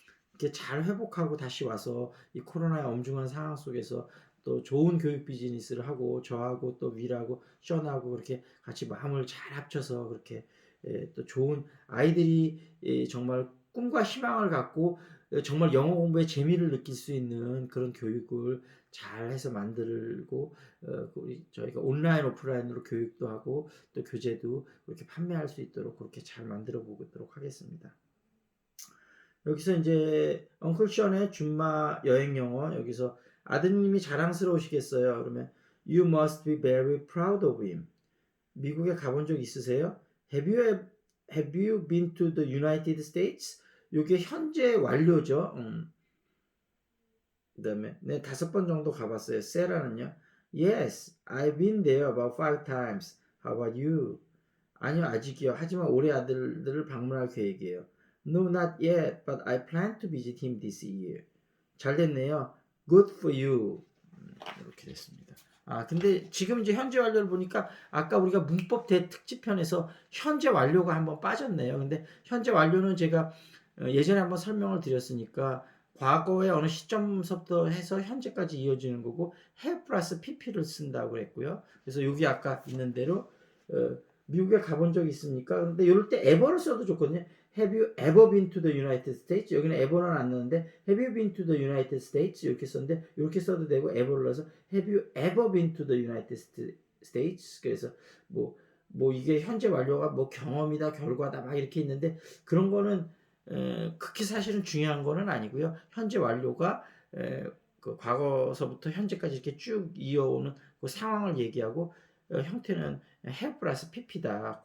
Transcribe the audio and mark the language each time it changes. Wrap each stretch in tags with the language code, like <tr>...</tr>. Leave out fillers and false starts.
<ko>이렇게 잘 회복하고 다시 와서 이 코로나의 엄중한 상황 속에서 또 좋은 교육 비즈니스를 하고 저하고 또 윌하고 션하고 그렇게 같이 마음을 잘 합쳐서 그렇게 또 좋은 아이들이 정말 꿈과 희망을 갖고 정말 영어 공부에 재미를 느낄 수 있는 그런 교육을 잘 해서 만들고 저희가 온라인 오프라인으로 교육도 하고 또 교재도 그렇게 판매할 수 있도록 그렇게 잘 만들어 보도록 하겠습니다. 여기서 이제 엉클 션의 준마 여행 영어 여기서 아드님이 자랑스러우시겠어요.</ko> <en>그러면 You must be very proud of him.</en> <ko>미국에 가본 적 있으세요?</ko> <en>Have you been to the United States?</en> <ko>이게 현재 완료죠. 그다음에 네 5번 정도 가봤어요. 세라는요.</ko> <en>Yes, I've been there about 5 times. How about you?</en> <ko>아니요 아직이요. 하지만 올해 아들들을 방문할 계획이에요.</ko> <en>No, not yet, but I plan to visit him this year.</en> <ko>잘 됐네요.</ko> <en>Good for you.</en> <ko>이렇게 됐습니다. 근데 지금 이제 현재 완료를 보니까 아까 우리가 문법 대특집편에서 현재 완료가 한번 빠졌네요. 근데 현재 완료는 제가 예전에 한번 설명을 드렸으니까 과거의 어느 시점서부터 해서 현재까지 이어지는 거고 have 플러스 pp를 쓴다고 그랬고요. 그래서 여기 아까 있는 대로 미국에 가본 적이 있습니까? 근데 이럴 때 ever를 써도 좋거든요.</ko> <en>Have you ever been to the United States?</en> <ko>여기는 ever는 안 넣는데</ko> <en>Have you been to the United States?</en> <ko>이렇게 썼는데 이렇게 써도 되고 ever를 넣어서</ko> <en>Have you ever been to the United States?</en> <ko>그래서 뭐 이게 현재 완료가 뭐 경험이다 결과다 막 이렇게 있는데 그런 거는 그렇게 사실은 중요한 거는 아니고요. 현재 완료가 그 과거서부터 현재까지 이렇게 쭉 이어오는 그 상황을 얘기하고 형태는 have 플러스 pp다.</ko>